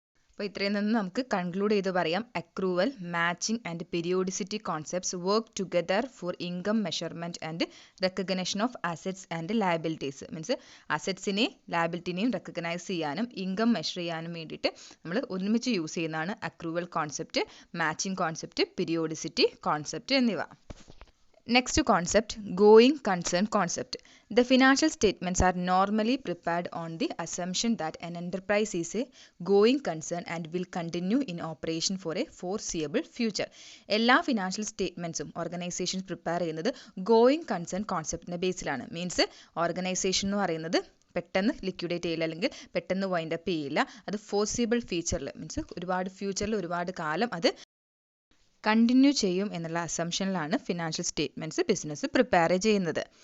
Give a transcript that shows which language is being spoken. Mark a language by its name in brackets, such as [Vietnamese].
[Malayalam] അപ്പോൾ ഇത്രയും നിന്ന് നമുക്ക് കൺക്ലൂഡ് ചെയ്ത് പറയാം, [English] Accrual, matching and periodicity concepts work together for income measurement and recognition of assets and liabilities. [Malayalam] Means അസറ്റ്സിനെയും ലയബിലിറ്റിനെയും recognise ചെയ്യാനും ഇൻകം മെഷർ ചെയ്യാനും വേണ്ടിയിട്ട് നമ്മൾ ഒരുമിച്ച് യൂസ് ചെയ്യുന്നതാണ് accrual concept, matching concept, periodicity concept എന്നിവ. [English] Next concept, going concern concept. The financial statements are normally prepared on the assumption that an enterprise is a going concern and will continue in operation for a foreseeable future. [Malayalam] എല്ലാ financial സ്റ്റേറ്റ്മെൻറ്റ്സും organisation prepare ചെയ്യുന്നത് going concern കോൺസെപ്റ്റിൻ്റെ ബേസിലാണ്. Means organisation എന്ന് പറയുന്നത് പെട്ടെന്ന് liquidate ചെയ്യില്ല അല്ലെങ്കിൽ പെട്ടെന്ന് wind up ചെയ്യില്ല. അത് ഫോർസിബിൾ ഫ്യൂച്ചറിൽ മീൻസ് ഒരുപാട് ഫ്യൂച്ചറിൽ ഒരുപാട് കാലം അത് കണ്ടിന്യൂ ചെയ്യും എന്നുള്ള അസംഷനിലാണ് ഫിനാൻഷ്യൽ സ്റ്റേറ്റ്മെൻറ്റ്സ് ബിസിനസ് പ്രിപ്പയർ ചെയ്യുന്നത്.